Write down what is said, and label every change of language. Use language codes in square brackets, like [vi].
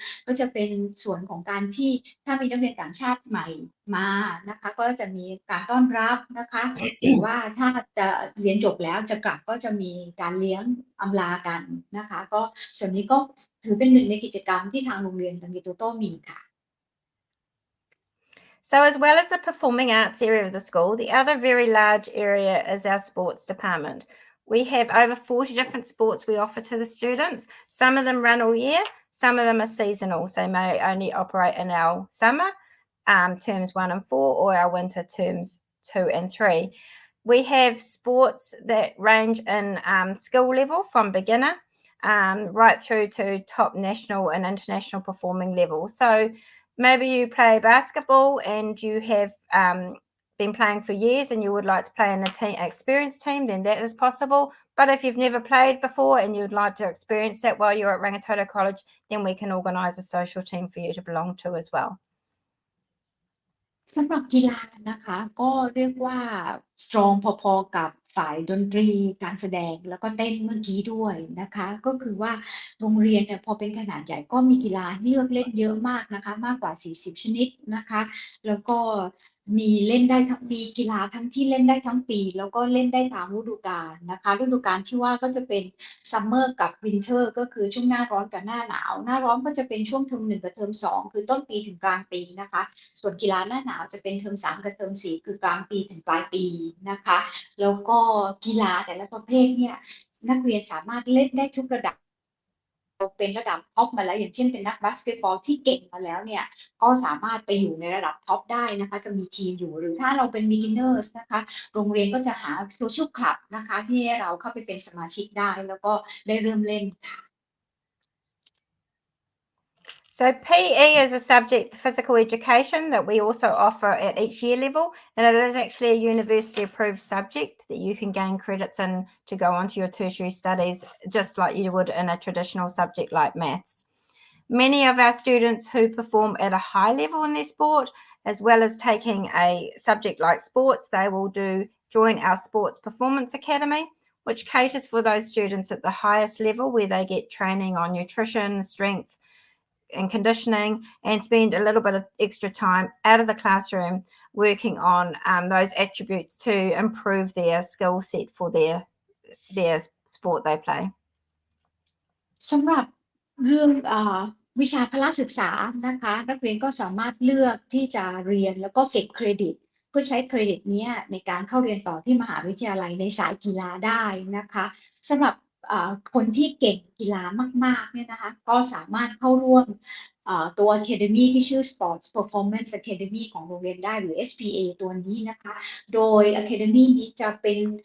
[th] จะเป็นส่วนของการที่ถ้ามีนักเรียนต่างชาติใหม่มานะคะก็จะมีการต้อนรับนะคะหรือว่าถ้าจะเรียนจบแล้วจะกลับก็จะมีการเลี้ยงอำลากันนะคะก็ส่วนนี้ก็ถือเป็นหนึ่งในกิจกรรมที่ทางโรงเรียนRangitotoมีค่ะ [en] So as well as the performing arts area of the school, the other very large area is our sports department. We have over 40 different sports we offer to the students. Some of them run all year, some of them are seasonal, so they may only operate in our summer terms 1 and 4 or our winter terms 2 and 3. We have sports that range in skill level from beginner right through to top national and international performing level. So maybe you play basketball and you have been playing for years and you would like to play in a experienced team, then that is possible. But if you've never played before and you'd like to experience that while you're at Rangitoto College, then we can organise a social team for you to belong to as well. [th] สำหรับกีฬานะคะก็เรียกว่า strong พอๆกับฝ่ายดนตรีการแสดงแล้วก็เต้นเมื่อกี้ด้วยนะคะก็คือว่าโรงเรียนเนี่ยพอเป็นขนาดใหญ่ก็มีกีฬาให้เลือกเล่นเยอะมากนะคะมากกว่า40ชนิดนะคะแล้วก็ มีเล่นได้ทั้งมีกีฬาทั้งที่เล่นได้ทั้งปีแล้วก็เล่นได้ตามฤดูกาลนะคะฤดูกาลที่ว่าก็จะเป็น summer กับ winter ก็คือช่วงหน้าร้อนกับหน้าหนาวหน้าร้อนก็จะเป็นช่วงเทอม1กับเทอม2คือต้นปีถึงกลางปีนะคะส่วนกีฬาหน้าหนาวจะเป็นเทอม3กับเทอม4คือกลางปีถึงปลายปีนะคะแล้วก็กีฬาแต่ละประเภทเนี่ยนักเรียนสามารถเล่นได้ทุกระดับ เราเป็นระดับท็อปมาแล้วอย่างเช่นเป็นนักบาสเกตบอลที่เก่งมาแล้วเนี่ยก็สามารถไปอยู่ในระดับท็อปได้นะคะจะมีทีมอยู่หรือถ้าเราเป็น beginners นะคะโรงเรียนก็จะหา social club นะคะที่ให้เราเข้าไปเป็นสมาชิกได้แล้วก็ได้เริ่มเล่นค่ะ [en] So PE is a subject, physical education, that we also offer at each year level, and it is actually a university approved subject that you can gain credits in to go on to your tertiary studies, just like you would in a traditional subject like maths. Many of our students who perform at a high level in their sport, as well as taking a subject like sports, they will join our Sports Performance Academy, which caters for those students at the highest level where they get training on nutrition, strength, and conditioning, and spend a little bit of extra time out of the classroom working on those attributes to improve their skill set for their sport they play. [th] สำหรับเรื่องวิชาพละศึกษานะคะนักเรียนก็สามารถเลือกที่จะเรียนแล้วก็เก็บเครดิตเพื่อใช้เครดิตนี้ในการเข้าเรียนต่อที่มหาวิทยาลัยในสายกีฬาได้นะคะสำหรับคนที่เก่งกีฬามากๆเนี่ยนะคะก็สามารถเข้าร่วมตัว Academy ที่ชื่อ Sports Performance Academy ของโรงเรียนได้หรือ SPA ตัวนี้นะคะโดย Academy นี้จะเป็น